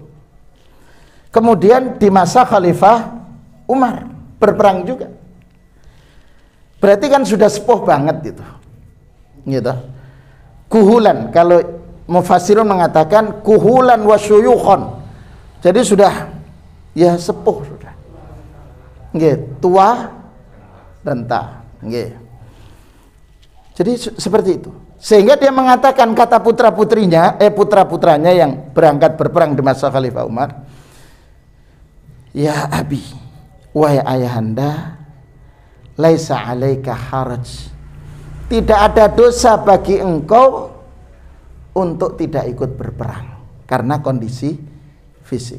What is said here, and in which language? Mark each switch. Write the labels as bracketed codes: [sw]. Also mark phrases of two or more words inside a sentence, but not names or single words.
[id] Kemudian di masa Khalifah Umar berperang juga. Berarti kan sudah sepuh banget gitu. Gitu. Kuhulan, kalau mufassirun mengatakan [ar] كهولا وشيوخا. [id] Jadi sudah ya sepuh sudah. Nggih, tua renta. Nggih. Jadi seperti itu. Sehingga dia mengatakan kata putra-putranya yang berangkat berperang di masa Khalifah Umar, [ar] يا أبي, [id] wahai ayahanda, [ar] ليس عليك حرج, [id] tidak ada dosa bagi engkau untuk tidak ikut berperang karena kondisi fisik.